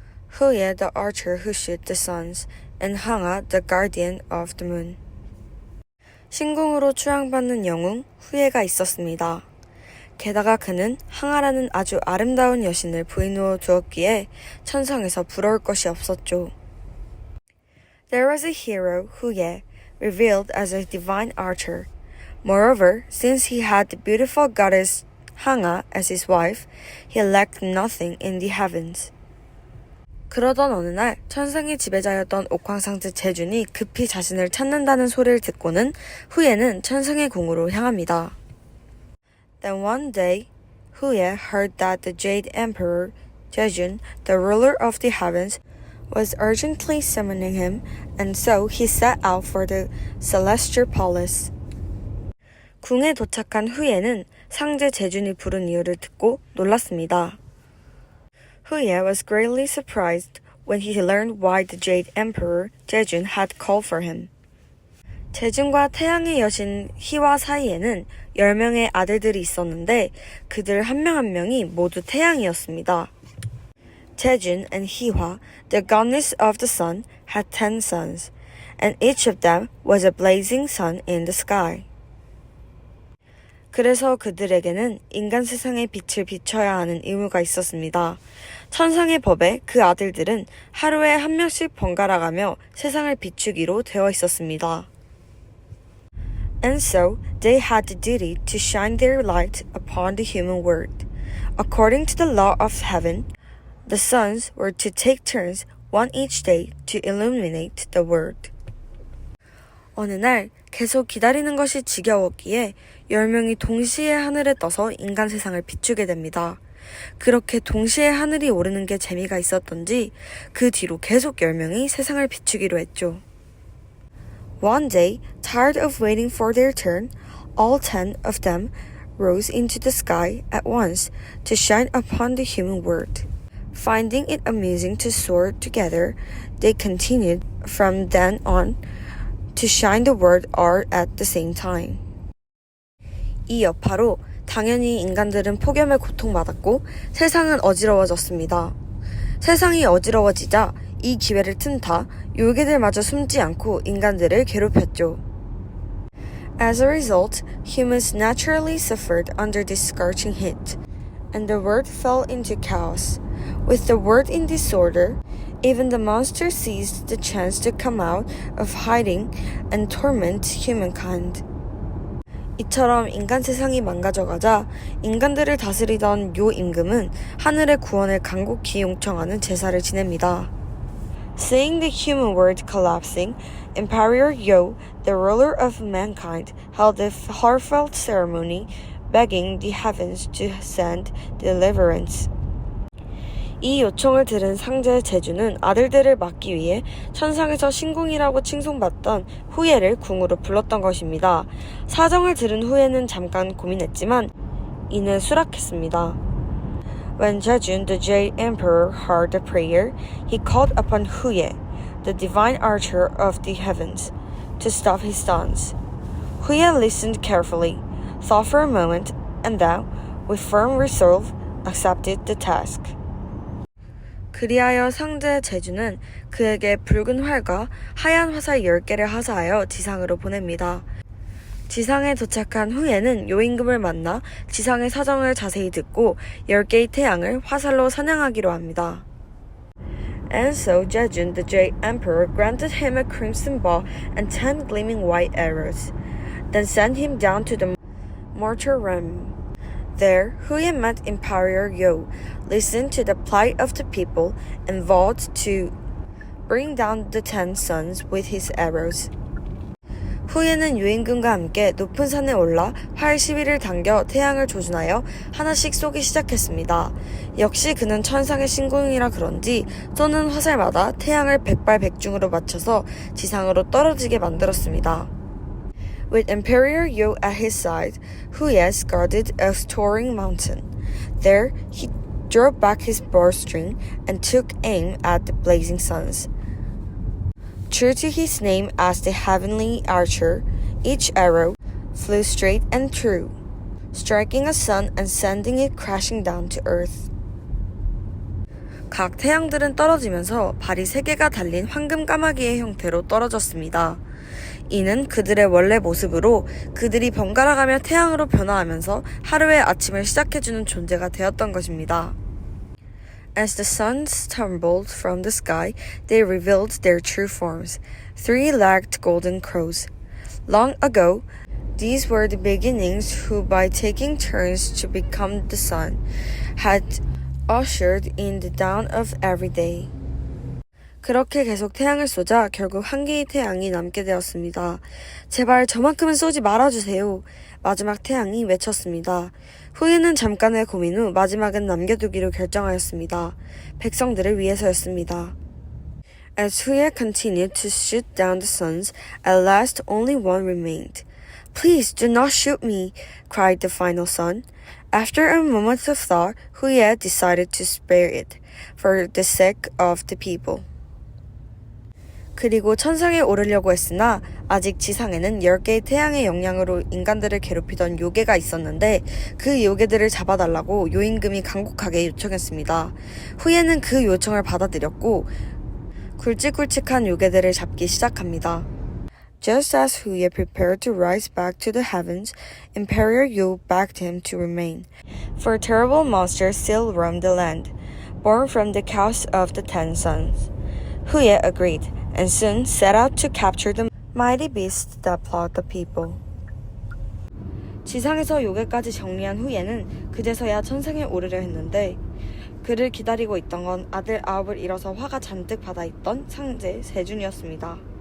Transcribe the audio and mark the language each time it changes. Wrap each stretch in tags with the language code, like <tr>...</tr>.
<en>후예 the archer who shoot the suns, and 항아 the guardian of the moon.</en> <ko>신궁으로 추앙받는 영웅 후예가 있었습니다. 게다가 그는 항아라는 아주 아름다운 여신을 부인으로 두었기에 천상에서 부러울 것이 없었죠.</ko> <en>There was a hero, 후예, revealed as a divine archer. Moreover, since he had the beautiful goddess 항아 as his wife, he lacked nothing in the heavens.</en> <ko>그러던 어느 날 천상의 지배자였던 옥황상제 제준이 급히 자신을 찾는다는 소리를 듣고는 후예는 천상의 궁으로 향합니다.</ko> <en>Then one day, 후예 heard that the Jade Emperor, Jejun, the ruler of the heavens, was urgently summoning him, and so he set out for the celestial palace.</en> <ko>궁에 도착한 후예는 상제 제준이 부른 이유를 듣고 놀랐습니다.</ko> <en>Huye was greatly surprised when he learned why the Jade Emperor Jejun had called for him.</en> <ko>제준과 태양의 여신 희와 사이에는 10명의 아들들이 있었는데 그들 한 명 한 명이 모두 태양이었습니다.</ko> <en>Jejun and Hiwa, the goddess of the sun, had 10 sons, and each of them was a blazing sun in the sky.</en> <ko>그래서 그들에게는 인간 세상의 빛을 비춰야 하는 의무가 있었습니다. 천상의 법에 그 아들들은 하루에 한 명씩 번갈아가며 세상을 비추기로 되어 있었습니다.</ko> <en>And so they had the duty to shine their light upon the human world. According to the law of heaven, the sons were to take turns, one each day, to illuminate the world.</en> <ko>어느 날 계속 기다리는 것이 지겨웠기에 10명이 동시에 하늘에 떠서 인간 세상을 비추게 됩니다. 그렇게 동시에 하늘이 오르는 게 재미가 있었던지 그 뒤로 계속 10명이 세상을 비추기로 했죠.</ko> <en>One day, tired of waiting for their turn, all 10 of them rose into the sky at once to shine upon the human world. Finding it amusing to soar together, they continued from then on to shine the world all at the same time.</en> <ko>이 여파로 당연히 인간들은 폭염에 고통받았고 세상은 어지러워졌습니다. 세상이 어지러워지자 이 기회를 틈타 요괴들마저 숨지 않고 인간들을 괴롭혔죠.</ko> <en>As a result, humans naturally suffered under this scorching heat, and the world fell into chaos. With the world in disorder, even the monsters seized the chance to come out of hiding and torment humankind.</en> <ko>이처럼 인간 세상이 망가져가자 인간들을 다스리던 요 임금은 하늘의 구원을 간곡히 요청하는 제사를 지냅니다.</ko> <en>Seeing the human world collapsing, Emperor Yo, the ruler of mankind, held a heartfelt ceremony begging the heavens to send deliverance.</en> <ko>이 요청을 들은 상제 제주는 아들들을 막기 위해 천상에서 신궁이라고 칭송받던 후예를 궁으로 불렀던 것입니다. 사정을 들은 후예는 잠깐 고민했지만 이내 수락했습니다.</ko> <en>When Jejun, the Jade Emperor, heard the prayer, he called upon Huye, the divine archer of the heavens, to stop his sons. Huye listened carefully, thought for a moment, and then, with firm resolve, accepted the task.</en> <ko>그리하여 상제 제주는 그에게 붉은 활과 하얀 화살 10개를 하사하여 지상으로 보냅니다. 지상에 도착한 후에는 요임금을 만나 지상의 사정을 자세히 듣고 10개의 태양을 화살로 사냥하기로 합니다.</ko> <en>And so Jejun, the Jade Emperor, granted him a crimson bow and 10 gleaming white arrows, then sent him down to the mortal realm. There, Huye met Emperor Yo, listened to the plight of the people, and vowed to bring down the 10 sons with his arrows.</en> <ko>후예는 요임금과 함께 높은 산에 올라 활 12를 당겨 태양을 조준하여 하나씩 쏘기 시작했습니다. 역시 그는 천상의 신궁이라 그런지 쏘는 화살마다 태양을 백발백중으로 맞춰서 지상으로 떨어지게 만들었습니다.</ko> <en>With Emperor Yo at his side, Huye guarded a towering mountain. There, he drew back his bowstring and took aim at the blazing suns. True to his name as the heavenly archer, each arrow flew straight and true. striking a sun and sending it crashing down to earth.</en> <ko>각 태양들은 떨어지면서 발이 3개가 달린 황금 까마귀의 형태로 떨어졌습니다. 이는 그들의 원래 모습으로 그들이 번갈아가며 태양으로 변화하면서 하루의 아침을 시작해주는 존재가 되었던 것입니다.</ko> <en>As the suns tumbled from the sky, they revealed their true forms, 3-legged golden crows. Long ago, these were the beginnings who, by taking turns to become the sun, had ushered in the dawn of every day.</en> <ko>그렇게 계속 태양을 쏘자 결국 한 개의 태양이 남게 되었습니다. 제발 저만큼은 쏘지 말아주세요. 마지막 태양이 외쳤습니다. 후예는 잠깐의 고민 후 마지막은 남겨두기로 결정하였습니다. 백성들을 위해서였습니다.</ko> <en>As Huye continued to shoot down the suns, at last only one remained. Please do not shoot me, cried the final sun. After a moment of thought, Huye decided to spare it, for the sake of the people.</en> <ko>그리고 천상에 오르려고 했으나 아직 지상에는 10개의 태양의 영향으로 인간들을 괴롭히던 요괴가 있었는데 그 요괴들을 잡아달라고 요임금이 간곡하게 요청했습니다. 후예는 그 요청을 받아들였고 굵직굵직한 요괴들을 잡기 시작합니다.</ko> <en>Just as Huye prepared to rise back to the heavens, Imperial Yu begged him to remain, for terrible monsters still roamed the land, born from the chaos of the 10 suns. Huye agreed, and soon set out to capture the mighty beasts that plagued the people.</en> <ko>지상에서 요괴까지 정리한 후예는 그제서야 천상에 오르려 했는데 그를 기다리고 있던 건 아들 9을 잃어서 화가 잔뜩 받아있던 상제 세준이었습니다.</ko>